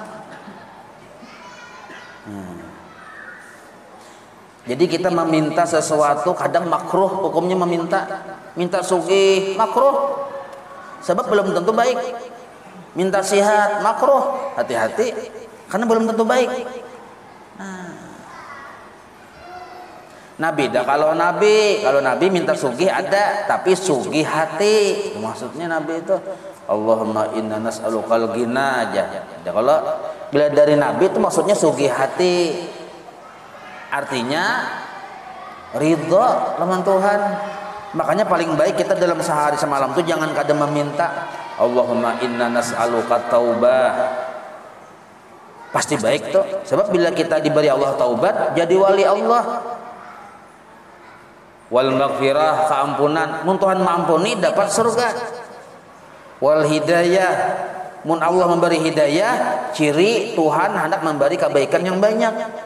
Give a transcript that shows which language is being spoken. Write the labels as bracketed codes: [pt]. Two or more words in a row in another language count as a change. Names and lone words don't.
[bjn] Jadi kita meminta sesuatu kadang makruh, hukumnya minta sugih makruh, sebab belum tentu baik. Minta sihat makruh, hati-hati karena belum tentu baik. Nabi dah kalau Nabi minta sugih ada, tapi sugih hati. Maksudnya Nabi itu [ar] اللهم إنا نسألك الغنى [bjn] aja. Kalau bila dari Nabi itu maksudnya sugih hati. Artinya ridho lawan Tuhan. Makanya paling baik kita dalam sehari semalam itu jangan kadang meminta [ar] اللهم إنا نسألك التوبة. [bjn] Pasti baik tuh. Sebab bila kita diberi Allah taubat, jadi wali Allah. [ar] والمغفرة, keampunan. [bjn] Mun Tuhan mengampuni dapat surga. [ar] والهداية, [bjn] mun Allah memberi hidayah, ciri Tuhan hendak memberi kebaikan yang banyak.